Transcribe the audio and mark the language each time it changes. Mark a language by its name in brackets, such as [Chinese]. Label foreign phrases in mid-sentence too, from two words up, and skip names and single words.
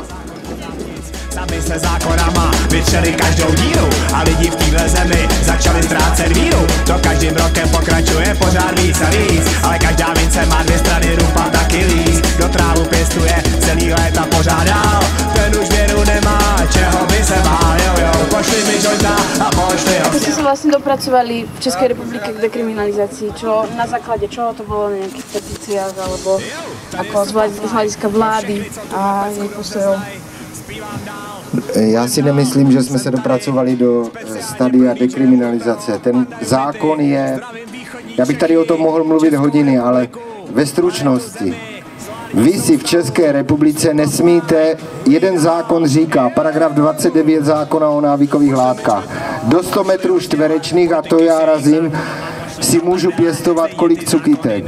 [Czech] Sami se zákonama vytřeli každou díru a lidi v téhle zemi začali ztrácet víru. To každým rokem pokračuje pořád víc a víc, ale každá mince má dvě strany, rupa taky líz. Kdo trávu pěstuje celý léta pořád dál, ten už věru nemá, čeho by se bál, jo, pošli mi jointa a pošli ho. [Slovak] Ako ste sa vlastne dopracovali v Českej republike k dekriminalizácii? Čo, na základe čoho to bolo na nejakých petíciách, alebo ako z hľadiska vlády a jej postojov? [Czech] Já si nemyslím, že jsme se dopracovali do stadia dekriminalizace. Ten zákon je, já bych tady o tom mohl mluvit hodiny, ale ve stručnosti. Vy si v České republice nesmíte, jeden zákon říká, paragraf 29 zákona o návykových látkách, do 100 metrů čtverečných, a to já razím, si můžu pěstovat kolik cukytek.